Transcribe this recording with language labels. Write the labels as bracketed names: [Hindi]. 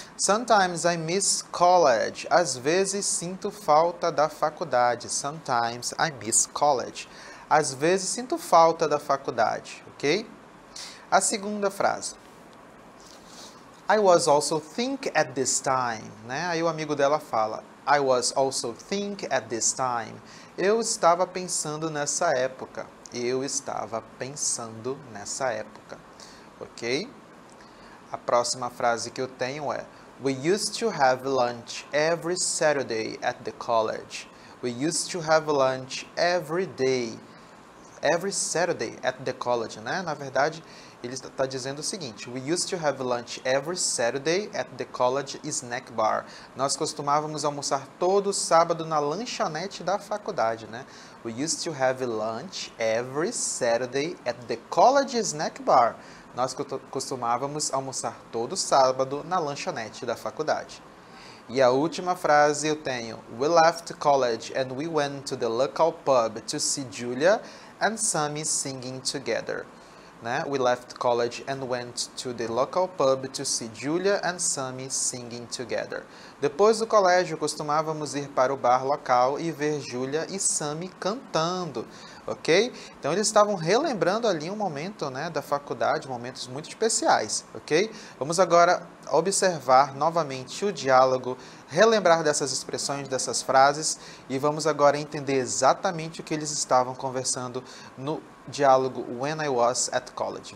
[English] Sometimes I miss college. [Portuguese] Às vezes sinto falta da faculdade. [English] Sometimes I miss college. [Portuguese] Às vezes sinto falta da faculdade, ok? A segunda frase. [English] I was also think at this time, né? [Portuguese] Aí o amigo dela fala, [English] I was also think at this time. [Portuguese] Eu estava pensando nessa época. Eu estava pensando nessa época. Ok? A próxima frase que eu tenho é [English] We used to have lunch every Saturday at the college. We used to have lunch every day. Every Saturday at the college, né? [Portuguese] Na verdade, ele está dizendo o seguinte, [English] We used to have lunch every Saturday at the college snack bar. [Portuguese] Nós costumávamos almoçar todo sábado na lanchonete da faculdade, né? [English] We used to have lunch every Saturday at the college snack bar. [Portuguese] Nós costumávamos almoçar todo sábado na lanchonete da faculdade. E a última frase eu tenho, [English] We left college and we went to the local pub to see Julia and Sammy singing together. Né? We left college and went to the local pub to see Julia and Sammy singing together. [Portuguese] Depois do colégio, costumávamos ir para o bar local e ver Julia e Sammy cantando, ok? Então, eles estavam relembrando ali um momento, né, da faculdade, momentos muito especiais, ok? Vamos agora observar novamente o diálogo, relembrar dessas expressões, dessas frases, e vamos agora entender exatamente o que eles estavam conversando no diálogo When I Was at College.